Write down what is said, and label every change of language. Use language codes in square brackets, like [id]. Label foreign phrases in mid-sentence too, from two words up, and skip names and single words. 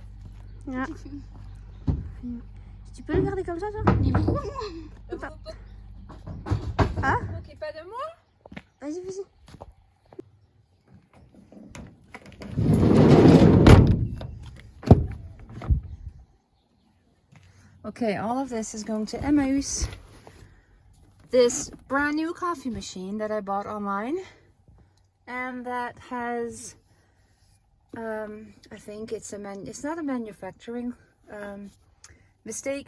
[fr] Ja. Tu peux le garder comme ça, toi? Ah? Moquez pas de moi? Vas-y, vas-y. [en] Okay, all of this is going to Emmaus. This brand new coffee machine that I bought online, and that has I think it's not a manufacturing mistake.